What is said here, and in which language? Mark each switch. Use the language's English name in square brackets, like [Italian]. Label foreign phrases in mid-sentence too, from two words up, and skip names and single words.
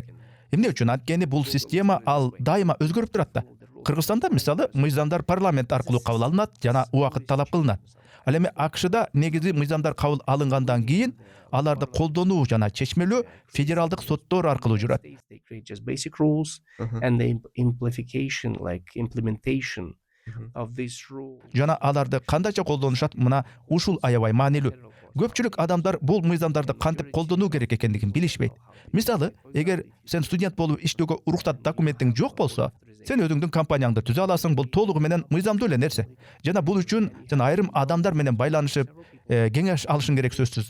[Kyrgyz] Эмне үчүн? Анткени бул система ал дайыма өзгөрүп турат да. Кыргызстанда мисалы мыйзамдар парламент аркылуу кабыл алынат жана убакыт талап кылынат. Ал эми АКШда негизи мыйзамдар кабыл алынгандан кийин аларды колдонуу жана чечмелөө федералдык соттор аркылуу жүрөт. [English] They create just basic rules and the implementation of these rules. [Kyrgyz] Жана аларды кандайча колдонушат мына ушул аябай маанилүү. Көпчүлүк адамдар бул мыйзамдарды кантип колдонуу керек экендигин билишпейт. Мисалы, эгер сен студент болуп иштөөгө уруксат документиң жок болсо, сен өзүңдүн компанияңды түзө аласың. Бул толугу менен мыйзамдуу эле нерсе. Жана бул үчүн сен айрым адамдар менен байланышып, кеңеш алышың керек сөзсүз.